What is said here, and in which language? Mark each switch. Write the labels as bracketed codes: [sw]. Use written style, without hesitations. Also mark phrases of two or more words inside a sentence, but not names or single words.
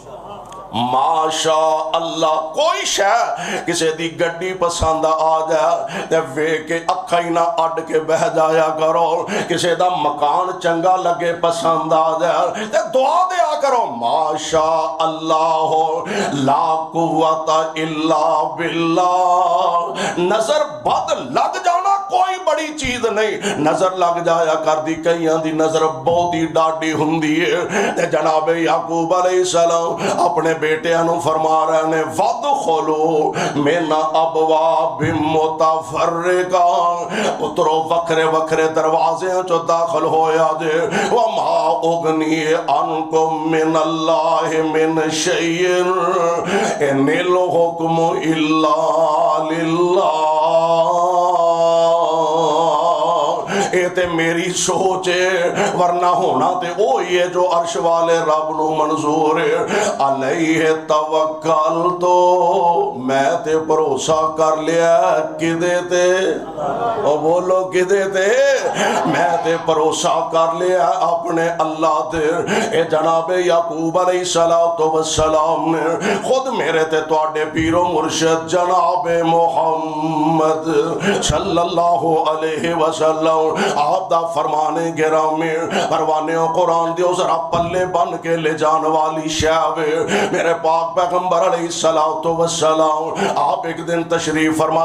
[ar] ماشاء اللہ [pa] کوئی شے کسی دی گڈی پسند آ جائے تے وے کے اکھا ہی نہ اڈ کے بہ جایا کرو کسی دا مکان چنگا لگے پسند آ جائے تے دعا دیا کرو [ar] ماشاء اللہ لا قوت الا باللہ [pa] نظر بد لگ جانا کوئی بڑی چیز نہیں نظر لگ جایا کر دی کئیاں دی نظر بہت ہی ڈاڈی ہوندی ہے تے جناب یعقوب علیہ السلام اپنے بیٹے انو فرما رہے نے [ar] وَدْخُلُوا مِنْ أَبْوَابٍ مُتَفَرِّقَةٍ [pa] اترو وکھرے وکھرے دروازے جو داخل ہویا دے [ar] وَمَا أُغْنِي عَنْكُمْ مِنَ اللَّهِ مِنْ شَيْءٍ إِنِ الْحُكْمُ إِلَّا لِلَّهِ [pa] اے تے میری سوچ ہے ورنہ ہونا تے وہی ہے جو عرش والے رب نو منظور ہے [ar] علیہ توکل [pa] تو میں تے بھروسہ کر لیا کدے تے او بولو کدے تے میں تے بھروسہ کر لیا اپنے اللہ تے اے جناب یعقوب علیہ السلام نے خود میرے تے تواڈے پیر و مرشد جناب محمد صلی اللہ علیہ وسلم آپ دا فرمانے گرامی پروانے قرآن دیو ذرا پلے بن کے لے جان والی شعبے میرے پاک پیغمبر علیہ السلام آپ ایک دن تشریف فرما